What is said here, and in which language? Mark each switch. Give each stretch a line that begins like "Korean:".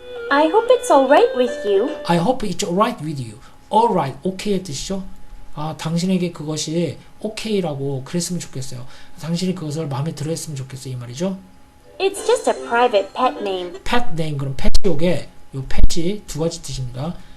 English: I hope it's alright with you. I hope it's alright with you.
Korean: alright, okay의 뜻이죠. 아, 당신에게 그것이 okay라고 그랬으면 좋겠어요. 당신이 그것을 마음에 들어 했으면 좋겠어요. 이 말이죠.
English: It's just a private pet name.
Korean: pet name, 그럼 pet 요게, 요 pet이 2가지 뜻입니다.